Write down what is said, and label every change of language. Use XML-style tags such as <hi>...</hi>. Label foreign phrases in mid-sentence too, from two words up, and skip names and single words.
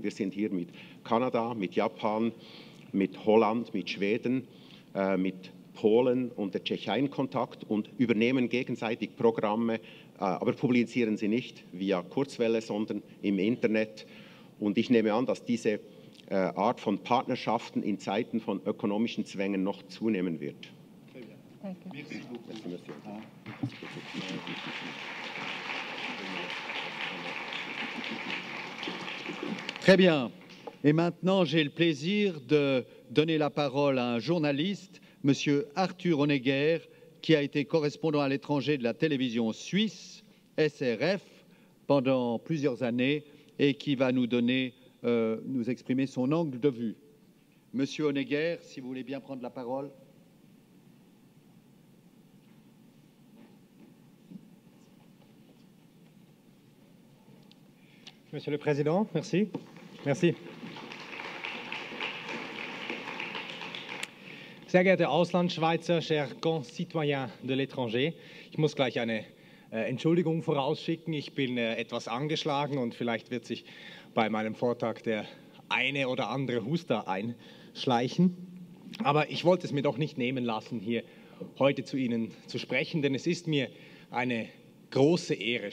<de>Wir sind hier mit Kanada, mit Japan, mit Holland, mit Schweden, mit Polen und der Tschechei in Kontakt und übernehmen gegenseitig Programme, aber publizieren sie nicht via Kurzwelle, sondern im Internet. Und ich nehme an, dass diese Art von Partnerschaften in Zeiten von ökonomischen Zwängen noch zunehmen wird.</de> <fr>Très bien. Et maintenant, j'ai le plaisir de donner la parole à un journaliste, M. Arthur Honegger, qui a été correspondant à l'étranger de la télévision suisse, SRF, pendant plusieurs années et qui va nous exprimer son angle de vue. Monsieur Honegger, si vous voulez bien prendre la parole. Monsieur le Président, merci. Merci.</fr> <de>Sehr geehrte Auslandschweizer,</de> <fr>chers concitoyens de l'étranger,</fr> <de>ich muss gleich eine Entschuldigung vorausschicken. Ich bin etwas angeschlagen und vielleicht wird sich bei meinem Vortrag der eine oder andere Huster einschleichen. Aber ich wollte es mir doch nicht nehmen lassen, hier heute zu Ihnen zu sprechen, denn es ist mir eine große Ehre.</de>